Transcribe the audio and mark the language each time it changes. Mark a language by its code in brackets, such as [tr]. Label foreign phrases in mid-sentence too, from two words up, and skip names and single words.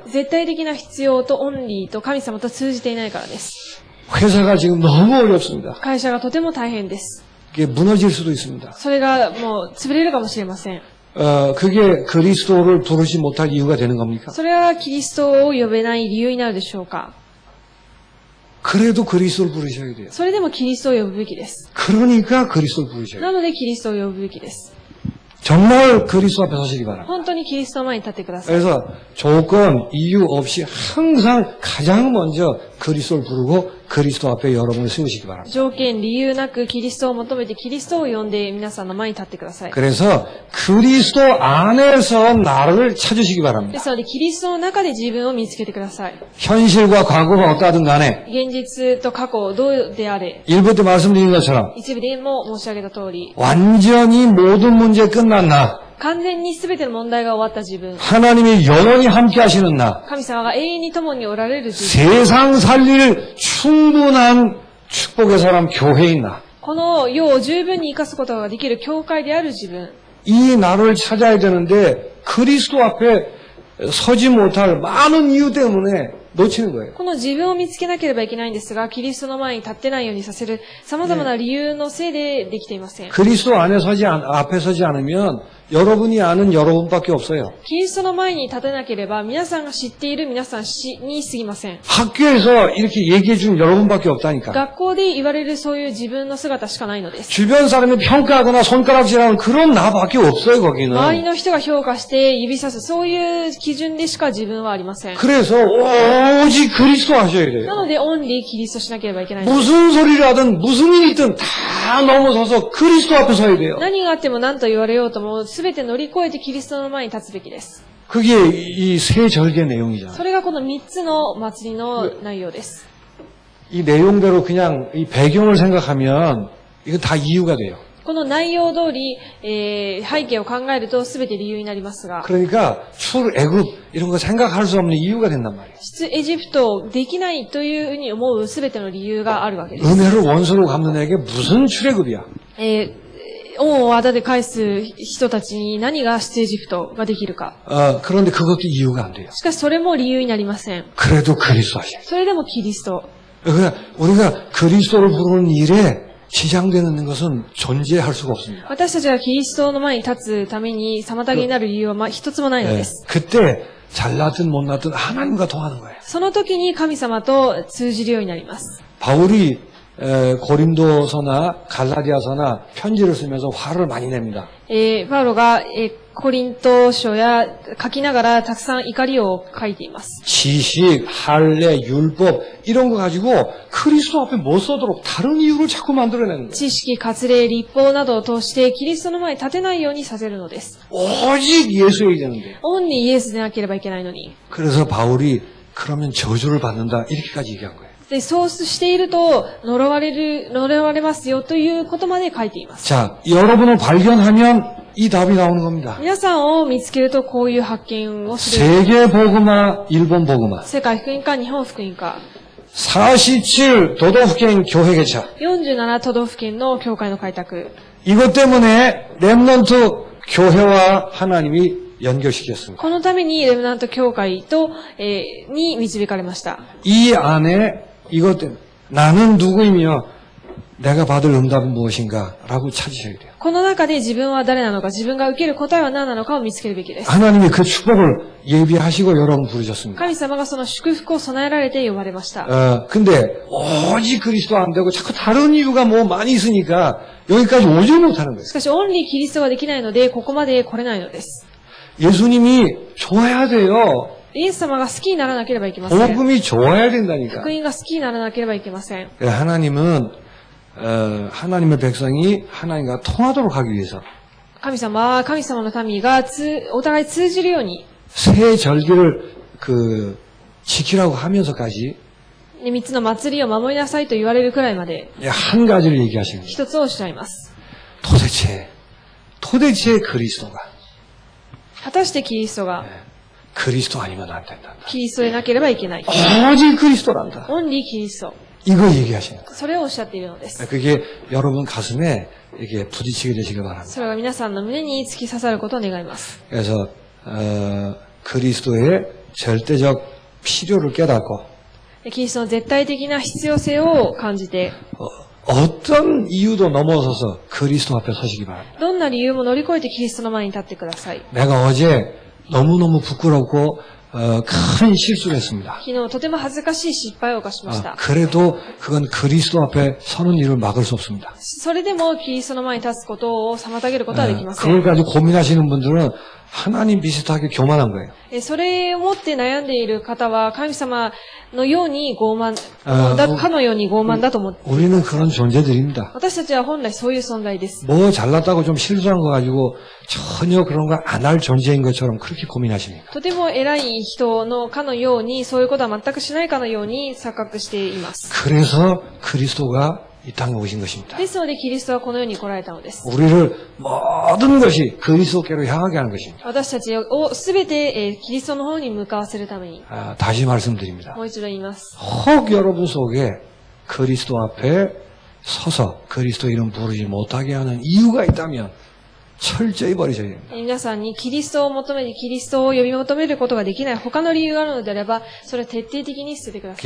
[ja] 絶対的な必要とオンリーと神様と通じていないからです。 [ko] 회사가 지금 너무 어렵습니다. [ja] 会社がとても大変です。 [ko] 그게 무너질 수도 있습니다. [ja] それがもう潰れるかもしれません。 [ko] 그게 그리스도를 부르지 못할 이유가 되는 겁니까? [ja] それはキリストを呼べない理由になるでしょうか。 [ko] 그래도 그리스도를 부르셔야 돼요. [ja] それでもキリストを呼ぶべきです。 [ko] 그러니까 그리스도를 부르셔야 돼요. [ja] なのでキリストを呼ぶべきです。 [ko] 정말 그리스도 앞에 서시기 바랍니다. [ja] 本当にキリストの前に立ってください。 [ko] 그래서 조건, 이유 없이 항상 가장 먼저 그리스도를 부르고 그리스도 앞에 여러분을 세우시기 바랍니다. [ja] 条件、理由なくキリストを求めてキリストを呼んで皆さんの前に立ってください。 [ko] 그래서 그리스도 안에서 나를 찾으시기 [ja] で [ko] 바랍니다. [ja] すので、キリストの中で自分を見つけてください。 [ko] 현실과 과거가 어떠하든 간에 [ja] 現実と過去、どうであれ、 [ko] 1부 때 말씀드린 것처럼 [ja] 一部でも申し上げた通り、 [ko] 완전히 모든 문제 끝난 나, [ja] 完全に全ての問題が終わった自分、 [ko] 하나님이 영원히 함께 하시는 나, [ja] 神様が永遠に共におられる自分、 [ko] 세상 살릴 충분한 축복의 사람 교회인 나, [ja] この世を十分に生かすことができる教会である自分、 [ko] 이 나를 찾아야 되는데 그리스도 앞에 서지 못할 많은 이유 때문에 놓치는 거예요. [ja] この自分を見つけなければいけないんですが、キリストの前に立ってないようにさせる様々な理由のせいでできていません。 [ko] 그리스도 앞에 서지 않으면 여러분이 아는 여러분밖에 없어요. [ja] キリストの前に立てなければ、皆さんが知っている皆さんに過ぎません。 [ko] 학교에서 이렇게 얘기해 준 여러분밖에 없다니까. [ja] 学校で言われるそういう自分の姿しかないのです。 [ko] 주변 사람이 평가하거나 손가락질하는 그런 나밖에 없어요, 거기는. [ja] 周りの人が評価して指さす、そういう基準でしか自分はありません。 [ko] 그래서 오직 그리스도 하셔야 [ja] な [ko] 돼요. [ja] ので、オンリーキリストしなければいけないんです。 [ko] 무슨 소리를 하든 무슨 일이 있든 다 넘어서서 그리스도 앞에 서야 돼요. [ja] 何があっても何と言われようとも、すべて乗り越えてキリストの前に立つべきです。 [ko] 그게 이 세 절개 내용이잖아요. [ja] それがこの3つの祭りの内容です。 [ko] 이 내용대로 그냥 이 배경을 생각하면 이거 다 이유가 돼요. [ja] この内容通り、背景を考えるとすべて理由になりますが、 [ko] 그러니까 출애굽 이런 거 생각할 수 없는 이유가 된단 말이에요. [ja] 出エジプトできないというふうに思うすべての理由があるわけです。 [ko] 은혜를 원수로 갚는 에게 무슨 출애굽이야? [ja] 恩を仇で返す人たちに何が出エジプトができるか。 [ko] 그런데 그것도 이유가 안 돼요. [ja] しかしそれも理由になりません。 [ko] 그래도 그리스도 하셔요. [ja] それでもキリスト。 [ko] 그러니까 우리가 그리스도를 부르는 일에 지장되는 것은 존재할 수가 없습니다. [ja] 私たちがキリストの前に立つために妨げになる理由は一つもないのです。 [ko] 그때 잘났든 못났든 하나님과 통하는 거예요. [ja] その時に神様と通じるようになります。 [ko] 바울이 고린도서나 갈라디아서나 편지를 쓰면서 화를 많이 냅니다. [ja] パウロが、コリント書や書きながらたくさん怒りを書いています。 [ko] 지식, 할례, 율법 이런 거 가지고 그리스도 앞에 못 서도록 다른 이유를 자꾸 만들어내는 거예요. [ja] 知識、割礼、立法などを通してキリストの前に立てないようにさせるのです。 [ko] 오직 예수여야 되는데. [ja] オンにイエスでなければいけないのに。 [ko] 그래서 바울이 그러면 저주를 받는다 이렇게까지 얘기한 거예요. [ja] で、そうしていると呪われますよということまで書いています。 [ko] 자, 여러분을 발견하면 이 답이 나오는 겁니다. [ja] 皆さんを見つけるとこういう発見をする。 [ko] 세계 복음화, 일본 복음화. [ja] 世界福音か日本福音か。 [ko] 47 도덕圏 교회 개척. [ja] 47 都道府県の教会の開拓。 [ko] 이것 때문에 렘넌트 교회와 하나님이 연결시켰습니다. [ja] このためにレムナント教会と、に導かれました。 [ko] 이 안에 이것 때문에 나는 누구이며 내가 받을 응답은 무엇인가 라고 찾으셔야 돼요. [ja] この中で自分は誰なのか、自分が受ける答えは何なのかを見つけるべきです。 [ko] 하나님이 그 축복을 예비하시고 여러분 부르셨습니다. [ja] 神様がその祝福を備えられて呼ばれました。 [ko] 근데 오직 그리스도 안 되고 자꾸 다른 이유가 뭐 많이 있으니까 여기까지 오지 못하는 거예요. [ja] しかし、オンリーキリストができないので、ここまで来れないのです。 [ko] 예수님이 좋아야 돼요. [ja] イエス様が好きにならなければいけません。 [ko] 복음이 좋아야 된다니까. [ja] 福音が好きにならなければいけません。 [ko] 하나님은 하나님의 백성이 하나님과 통하도록 하기 위해서 [ja] 神様は神様の民がお互い通じるように、 [ko] 새 절기를 지키라고 하면서까지 [ja] 3 つの祭りを守りなさいと言われるくらいまで、 [ko] 한 가지를 얘기하시는 거예요. [ja] 一つをおっしゃいます。 [ko] 도대체 그리스도가 [ja] 果たしてキリストが [ko] 그리스도 아니면 안 된다. [ja] キリストでなければいけない。 [ko] 오직 그리스도란다. [ja] オンリーキリスト。 [ko] 이거 얘기하시는 거예요. [ja] それをおっしゃっているのです。 [ko] 그게 여러분 가슴에 이게 부딪히게 되시길 바랍니다. [ja] それが皆さんの胸に突き刺さることを願います。 [ko] 그래서 그리스도의 절대적 필요를 깨닫고 [ja] キリストの絶対的な必要性を感じて、 [ko] 어떤 이유도 넘어서서 그리스도 앞에 서시기 바랍니다. [ja] どんな理由も乗り越えてキリストの前に立ってください。 [ko] 내가 어제 너무너무 부끄럽고 큰 실수를 했습니다. [ja] 昨日とても恥ずかしい失敗を犯しました。 [ko] 그래도 그건 그리스도 앞에 서는 일을 막을 수 없습니다. [ja] それでもキリストの前に立つことを妨げることはできませ [ko] 그걸 [ja] ん。 [ko] 가지고 고민하시는 분들은 하나님 비슷하게 교만한 거예요. [ja] それを持って悩んでいる方は神様のように傲慢、かのように傲慢だと思っています。 [ko] 우리는 그런 존재들입니다. [ja] 私たちは本来そういう存在です。 [ko] 뭐 잘났다고 좀 실수한 거 가지고 전혀 그런 거 안 할 존재인 것처럼 그렇게 고민하십니까? [ja] とても偉い人のかのように、そういうことは全くしないかのように錯覚しています。 [ko] 그래서 그리스도가 이 땅에 오신 것입니다. [ja] ですのでキリストはこの世に来られたのです。 [ko] 우리를 모든 것이 그리스도께로 향하게 하는 것입니다. [ja] 私たちをすべてキリストの方に向かわせるために、 [ko] 다시 말씀드립니다. [ja] もう一度言います。 [ko] 혹 여러분 속에 그리스도 앞에 서서 그리스도 이름 부르지 못하게 하는 이유가 있다면 철저히 버리셔야 됩니다. [ja] 皆さんにキリストを求めてキリストを呼び求めることができない他の理由があるのであれば、それを徹底的に捨ててください。